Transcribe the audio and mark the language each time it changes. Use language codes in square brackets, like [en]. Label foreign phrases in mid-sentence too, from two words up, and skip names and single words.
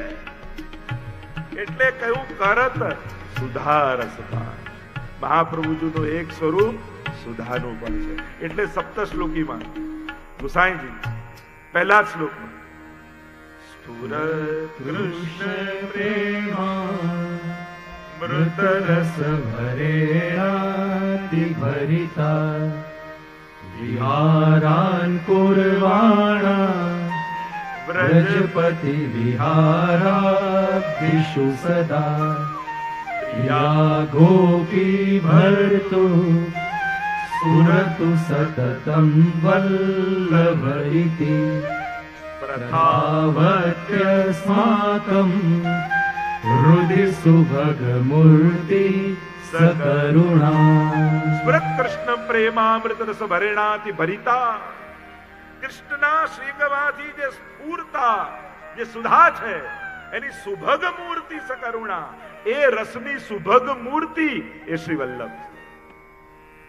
[gu] એટલે કહ્યું કરત સુધા રસપાન. મહાપ્રભુજીનું એક સ્વરૂપ સુધાનું પણ છે. એટલે સપ્ત શ્લોકીમાં ગુસાઈજી પહેલા શ્લોકમાં [sa] સ્ફુરત કૃષ્ણ પ્રેમા मृत रस भरेणाति भरिता विहारान कुर्वाणा व्रजपति विहारादिषु सदा या गोपी भर्तु सुरतु सततं वल्लभ इति प्रथावत्यस्माकं हृदि सुभग मूर्ति सकरुणा. સ્મૃત કૃષ્ણ પ્રેમામૃત રસ ભરેણાથી ભરિતા. [gu] કૃષ્ણના શ્રીગવાથી જે સ્ફૂરતા જે સુધા છે એની [sa] સુભગ મૂર્તિ સકરુણા. [gu] એ રસની સુભગ મૂર્તિ એ શ્રી વલ્લભ.